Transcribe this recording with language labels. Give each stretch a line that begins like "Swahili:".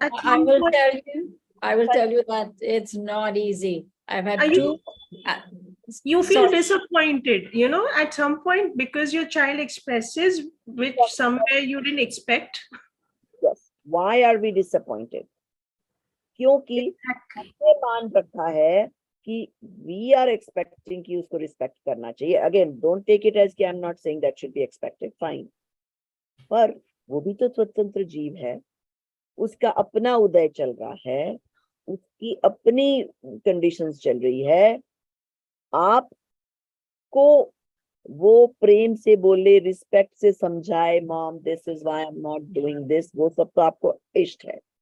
English: I will tell you that it's not easy. I've had two. You feel disappointed, at some point because your child expresses which somewhere you didn't expect. Yes. Why are we disappointed?
Hindi: क्योंकि हमने मान रखा है कि
English: we are expecting
Hindi: कि उसको respect करना चाहिए.
English: Again, don't take it as कि I'm not saying that should be expected. Fine.
Hindi: पर वो भी तो स्वतंत्र जीव है. उसका अपना उदय चल रहा है. उसकी अपनी कंडीशंस चल रही है. आपको वो प्रेम से बोले, रिस्पेक्ट से समझाए,
English: mom this is why I am not doing this,
Hindi: वो सब तो आपको इष्ट है.